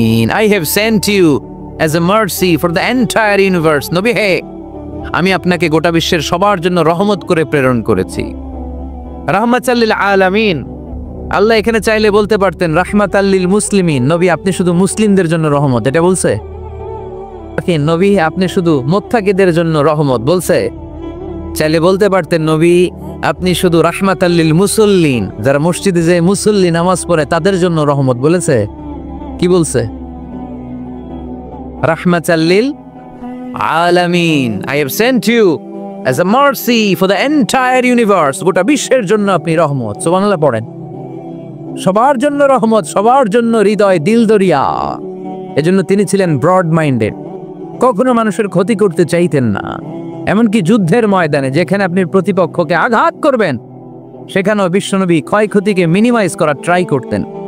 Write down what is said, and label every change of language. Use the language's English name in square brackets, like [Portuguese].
[English] I have sent you as a mercy for the entire universe. [Bangla] নবী হে, আমি আপনাকে গোটা বিশ্বের সবার জন্য রহমত করে প্রেরণ করেছি। [Arabic] রাহমাতাল লিল আলামিন। [Bangla] আল্লাহ এখানে চাইলে বলতে পারতেন [Arabic] রাহমাতাল লিল মুসলিমিন, [Bangla] নবী আপনি শুধু মুসলিমদের জন্য রহমত, এটা বলছে? নবী আপনি শুধু মুত্তাকিদের জন্য রহমত, বলছে? চাইলে বলতে পারতেন নবী আপনি শুধু [Arabic] রাহমাতাল লিল মুসাল্লিন, [Bangla] যারা মসজিদে যে মুসল্লি নামাজ পড়ে তাদের জন্য রহমত, বলেছে? কি বলছে? [Arabic] রাহমাতাল লিল আলামিন। [English] I have sent you as a mercy for the entire universe. [Bangla] গোটা বিশ্বের জন্য আপনি রহমত। সুবহানাল্লাহ পড়েন। সবার জন্য রহমত, সবার জন্য হৃদয় দিল দরিয়া। এজন্য তিনি ছিলেন ব্রড মাইন্ডেড, কখনো মানুষের ক্ষতি করতে চাইতেন না। এমনকি যুদ্ধের ময়দানে যেখানে আপনি প্রতিপক্ষকে আঘাত করবেন সেখানেও বিশ্বনবী ক্ষয়ক্ষতিকে মিনিমাইজ করার ট্রাই করতেন।